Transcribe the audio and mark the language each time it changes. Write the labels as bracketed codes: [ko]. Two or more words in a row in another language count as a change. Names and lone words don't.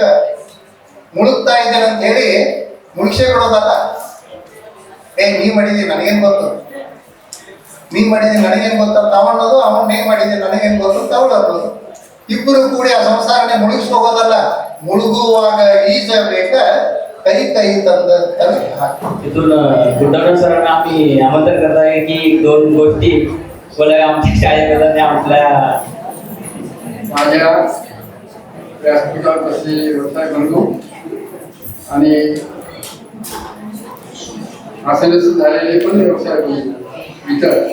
[kn] ಮುಳುಗ್ತಾ ಇದ್ದೇನೆ ಅಂತ ಹೇಳಿ ಮುಳುಗಿಸೇ ಬಿಡೋದಲ್ಲ. ನೀ ಮಾಡಿದಿ ನನಗೇನು ಗೊತ್ತು, ನೀ ಮಾಡಿದಿ ನನಗೇನು ಗೊತ್ತ ತಗೊಳ್ಳೋದು, ಅವನ್ ನೀ ಮಾಡಿದಿ ನನಗೇನು ಗೊತ್ತು ತಗೊಳ್ಳೋದು. ಇಬ್ಬರು ಕೂಡಿ ಆ ಸಂಸಾರನೇ ಮುಳುಗಿಸ್ಕೋಗೋದಲ್ಲ. मुळगुवाग ಈಜಬೇಕ कई कई तंद तरी [mr] इथून बुलढाणा सरांना आम्ही आमंत्रण करत आहे की दोन गोष्टी बोला आमच्या शाळेमध्ये आपल्या माझ्या व्यासपीठावर बसलेले व्यवसाय बंधू आणि आसनस्थ झालेले पण व्यवसाय बंधू इतर